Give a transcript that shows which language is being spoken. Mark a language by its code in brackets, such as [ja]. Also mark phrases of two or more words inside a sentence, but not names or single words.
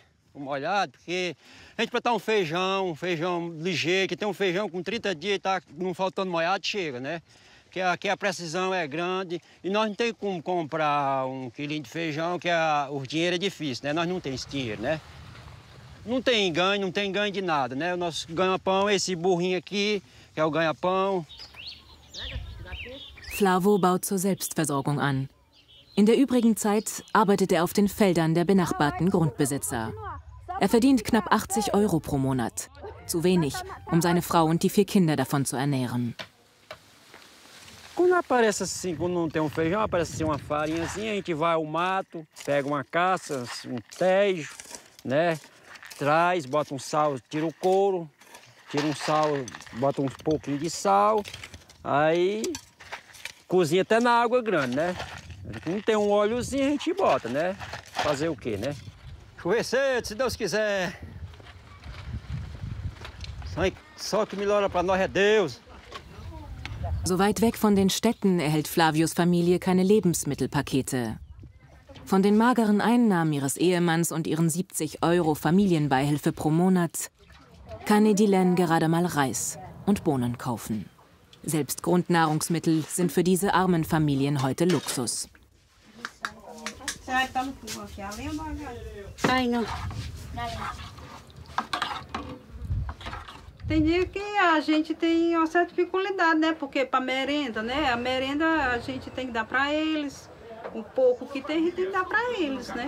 [pt] O molhado, porque a gente plantar um feijão ligeiro, que tem um feijão com 30 dias e tá não faltando molhado, chega, né? Porque aqui a precisão é grande e nós não tem como comprar um quilinho de feijão, que o dinheiro é difícil, né? Nós não temos esse dinheiro, né? Não tem ganho de nada, né? O nosso ganha-pão é esse burrinho aqui, que é o ganha-pão. [de] Flavo baut zur Selbstversorgung an. In der übrigen Zeit arbeitet er auf den Feldern der benachbarten Grundbesitzer. Er verdient knapp 80 € pro Monat. Zu wenig, um seine Frau und die 4 Kinder davon zu ernähren. [pt] Quando aparece assim, quando não tem um feijão, aparece assim uma farinhazinha, a gente vai ao mato, pega uma caça, um tejo, né? Traz, bota um sal, tira o couro, tira um sal, bota um pouquinho de sal, aí cozinha até na água grande, né? Não tem um óleozinho, a gente bota, né? Fazer o quê, né? Chover cedo, se Deus quiser. Só que melhora para nós é Deus. [de] So weit weg von den Städten erhält Flavios Familie keine Lebensmittelpakete. Von den mageren Einnahmen ihres Ehemanns und ihren 70 € Familienbeihilfe pro Monat kann Edilen gerade mal Reis und Bohnen kaufen. Selbst Grundnahrungsmittel sind für diese armen Familien heute Luxus. [pt] Tem dia que a gente tem uma certa dificuldade, né? Porque para merenda, né? A merenda a gente tem que dar para eles. O pouco que tem, a gente tem que dar para eles, né?